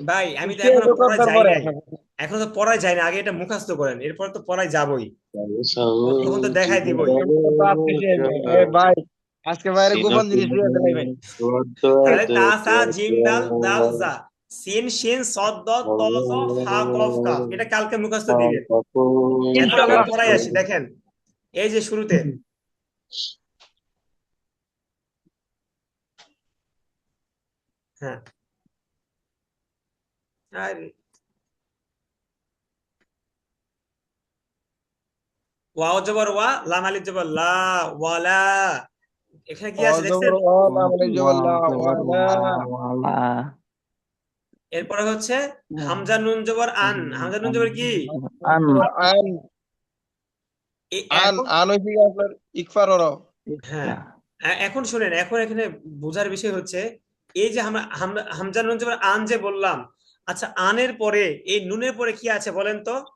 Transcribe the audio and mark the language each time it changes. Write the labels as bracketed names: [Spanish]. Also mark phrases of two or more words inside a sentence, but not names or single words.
[Bangla] ভাই আমি তো সে এখনো পড়ায় দোকানদার যাই পরে নাই, এখনো তো পড়ায় যাই না, আগে এটা মুখস্থ করেন, এরপর তো পড়ায় যাবই, তখন তো দেখাই দিবই। আজকে শেষ। এ ভাই আজকে বাইরে গোপন জিনিস দিয়ে দিলাই ভাই। তাহলে [Arabic] تا ثا جيم دال ذال زا سين شين صاد ضاد طا ظا حا قاف كاف, [Bangla] এটা কালকে মুখস্থ দিবেন। এখন আমরা ইনশাআল্লাহ। পড়ায় আসি, দেখেন এই যে শুরুতে হ্যাঁ, আরে ওয়াও জবর ওয়া, লাম আলিফ জবর লা, ওয়ালা। এখানে কি আছে দেখছেন? এরপরে হচ্ছে হামজা নুন জবর আন, হামজা নুন জবর কি? আন এখন আন হইছে কি আপনার ইকফার হরফ। হ্যাঁ, এখন শুনেন, এখন এখানে বোঝার বিষয় হচ্ছে এই যে আমরা হামজা নুন জবর আন যে বললাম, আচ্ছা আনের পরে এই নুনের পরে কি আছে বলেন তো?